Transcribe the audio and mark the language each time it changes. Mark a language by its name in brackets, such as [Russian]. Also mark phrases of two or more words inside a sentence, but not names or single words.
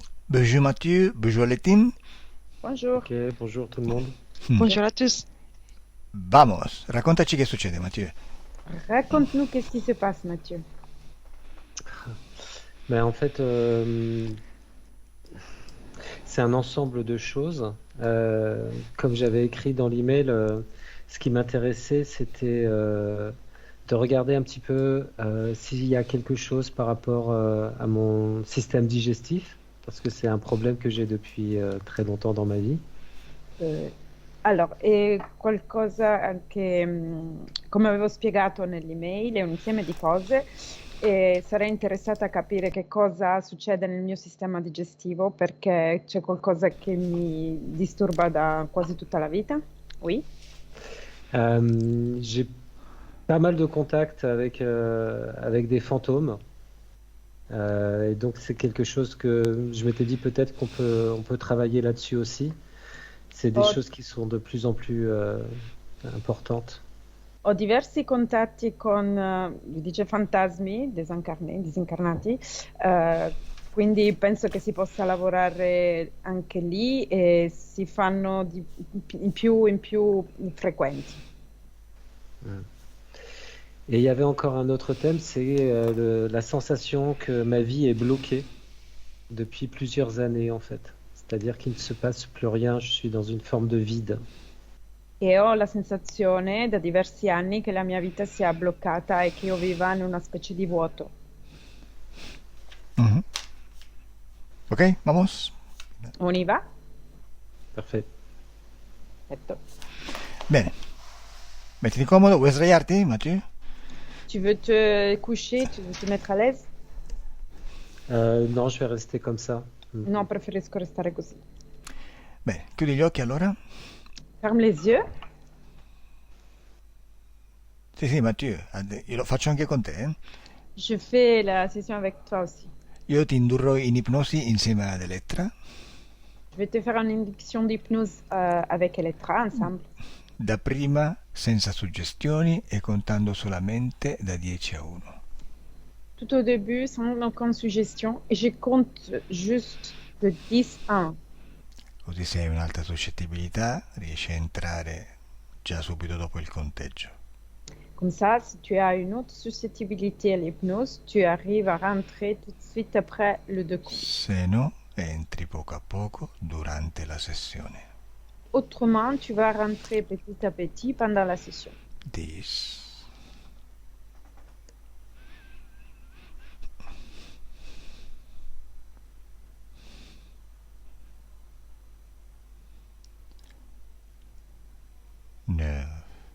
[French] Bonjour Mathieu, bonjour les teams. Bonjour. Ok, bonjour tout le monde. Bonjour à tous. [Italian] Vamos, raccontaci che succede Mathieu. [French] Raconte-nous qu'est-ce qui se passe, Mathieu. Ben, en fait, c'est un ensemble de choses. Comme j'avais écrit dans l'email, ce qui m'intéressait, c'était de regarder un petit peu s'il y a quelque chose par rapport à mon système digestif, parce que c'est un problème que j'ai depuis très longtemps dans ma vie. [Italian] Eh, allora, è qualcosa che, come avevo spiegato nell'email, è un insieme di cose e sarei interessata a capire che cosa succede nel mio sistema digestivo perché c'è qualcosa che mi disturba da quasi tutta la vita. [French] Oui? J'ai pas mal de contacts avec des fantômes. Et donc c'est quelque chose que je m'étais dit peut-être on peut travailler là-dessus aussi. C'est des [Italian] Ho, [French] choses qui sont de plus en plus importantes. [Italian] ho diversi contatti con, si dice fantasmi, disincarnati, quindi penso che si possa lavorare anche lì e si fanno in più frequenti. [French] Et il y avait encore un autre thème, c'est la sensation que ma vie est bloquée depuis plusieurs années en fait. C'est-à-dire qu'il ne se passe plus rien, je suis dans une forme de vide. [Italian] E ho la sensazione da diversi anni che la mia vita sia bloccata e che io viva in una specie di vuoto. Mhm. Ok, vamos. [French] On y va? Parfait. [Italian] Perfetto. Bene, mettiti comodo, vuoi sdraiarti Mathieu? [French] Tu veux te coucher, tu veux te mettre à l'aise? Non, je vais rester comme ça. [Italian] No, preferisco restare così. Bene, chiudi gli occhi allora. [French] Ferme les yeux. [Italian] Sì, sì, Mathieu, io lo faccio anche con te. [French] Je fais la session avec toi aussi. [Italian] Io ti indurrò in ipnosi insieme ad Elettra, [French] Je vais te faire une induction d'hypnose avec Elettra ensemble. [Italian] dapprima senza suggestioni e contando solamente da 10 a 1. [French] Tout au début, sans aucune suggestion. Et je compte juste de 10 à 1. [Italian] Così se hai un'alta suscettibilità riesci a entrare già subito dopo il conteggio. [French] Comme ça, si tu as une autre susceptibilité à l'hypnose, tu arrives à rentrer tout de suite après le deux comptes. [Italian] Se no, entri poco a poco durante la sessione. [French] Autrement, tu vas rentrer petit à petit pendant la session. 10, 9,